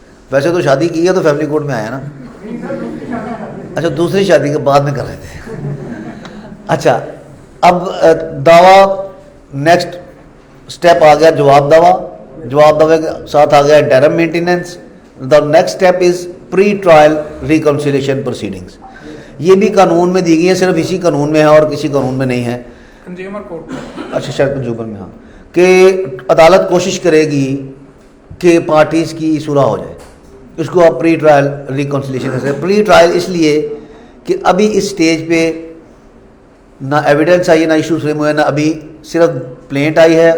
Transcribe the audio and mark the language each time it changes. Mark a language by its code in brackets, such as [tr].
[ur] ویسے تو شادی کی ہے تو فیملی کورٹ میں آیا نا. اچھا دوسری شادی کے بعد میں کر رہے تھے. اچھا اب دعویٰ نیکسٹ اسٹیپ آ گیا جواب دعوے کے ساتھ آ گیا ڈیرم maintenance. [en] The next step is pre trial reconciliation proceedings. [ur] یہ بھی قانون میں دی گئی ہے, صرف اسی قانون میں ہے اور کسی قانون میں نہیں ہے, کنزیومر کورٹ. اچھا شاید کنزیومر میں, ہاں, کہ عدالت کوشش کرے گی کہ پارٹیز کی صلح ہو جائے. اس کو آپ پری ٹرائل ریکنسلیشن کر سکتے. پری ٹرائل اس لیے کہ ابھی اس سٹیج پہ نہ ایویڈنس آئی ہے، نہ ایشو فریم ہوئے ہیں، نہ ابھی صرف پلینٹ آئی ہے.